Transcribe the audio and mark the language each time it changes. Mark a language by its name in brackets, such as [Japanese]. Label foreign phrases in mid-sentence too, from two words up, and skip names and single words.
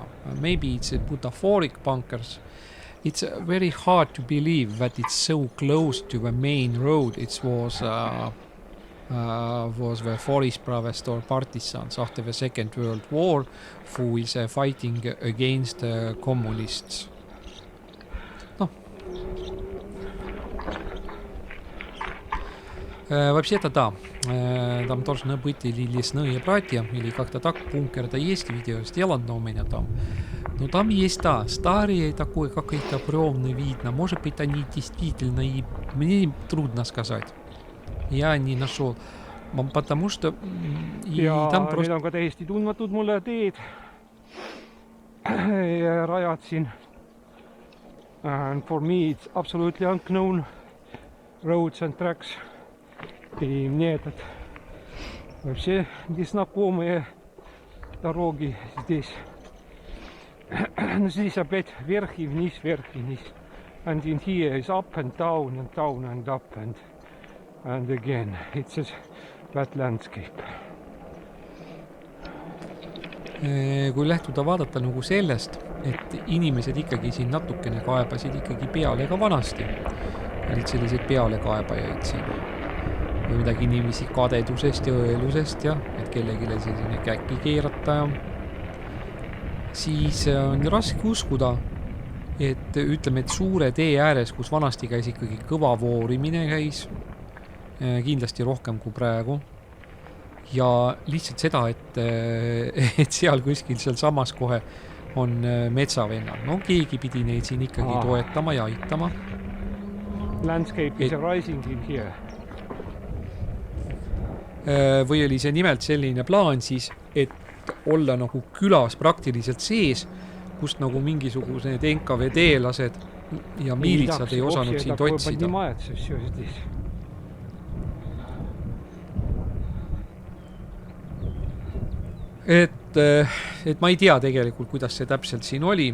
[English] Maybe it's butaphoric bunkers. It's very hard to believe that it's so close to the main road. It was the forest province or partisans after the Second World War, who is fighting against communists. No. [Russian] Вообще-то да, там должны быть или лесные братья, или как-то так, бункер-то есть, видео сделано у меня там. Но там есть, да, старые такой какой-то бревны видно. Может быть, они действительно, и мне трудно сказать. Я не нашел, потому что и ja там просто... [Estonian] need on ka täiesti tundmatud mulle teed rajad siin. [English] And for me it's absolutely unknown roads and tracks. [Russian] И мне этот вообще незнакомые дороги здесь. Ну, здесь опять вверх и вниз, вверх и вниз. [English] And in here is up and down and down and up and again. It's just that landscape. [Estonian] Kui lähtuda vaadata nagu sellest, et inimesed ikkagi siin natukene kaebasid ikkagi peale ka vanasti. Olid selliseid pealekaebajaid siin. Või midagi inimesi kadedusest ja õelusest ja et kellegile selline käki keerata ja siis on raske uskuda, et ütleme, et suure tee ääres, kus vanasti käis ikkagi kõva voorimine käis, kindlasti rohkem kui praegu, ja lihtsalt seda, et seal kuskil seal samas kohe on metsavennad. No keegi pidi neid siin ikkagi toetama ja aitama. [English] Landscape is rising in here. [Estonian] Või oli see nimelt selline plaan siis, et olla nagu külas praktiliselt sees, kust nagu mingisugused NKVD-lased ja miilitsad ei osanud siin totsida. Et ma ei tea tegelikult, kuidas see täpselt siin oli.